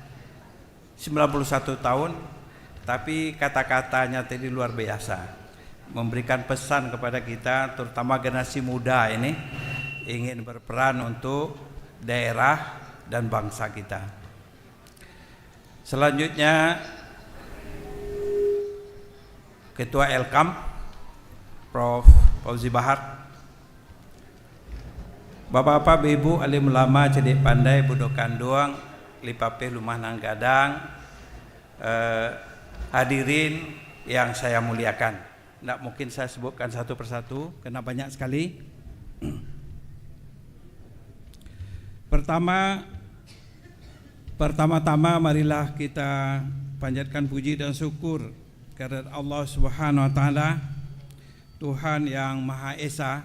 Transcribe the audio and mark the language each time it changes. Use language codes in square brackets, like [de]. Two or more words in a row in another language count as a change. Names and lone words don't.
[id] 91 tahun, tapi kata-katanya tadi luar biasa, memberikan pesan kepada kita, terutama generasi muda ini, ingin berperan untuk daerah dan bangsa kita. Selanjutnya Ketua Elkam Prof. Fauzi Bahar, Bapak-bapak, ibu, alim ulama, cerdik pandai, [min] budok kanduang, lipape lumah nanggadang, [id] hadirin yang saya muliakan. Tidak mungkin saya sebutkan satu persatu karena banyak sekali. Pertama-tama marilah kita panjatkan puji dan syukur kepada Allah [ar] سبحانه وتعالى, [id] Tuhan yang Maha Esa.